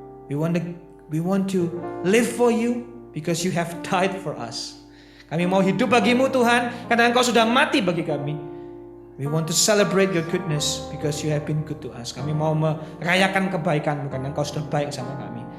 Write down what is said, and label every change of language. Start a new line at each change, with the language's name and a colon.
English: We want to live for you because you have died for us.
Indonesian: Kami mau hidup bagimu Tuhan karena Engkau sudah mati bagi kami.
English: We want to celebrate your goodness because you have been good to us.
Indonesian: Kami mau merayakan kebaikan-Mu karena Engkau sudah baik sama kami.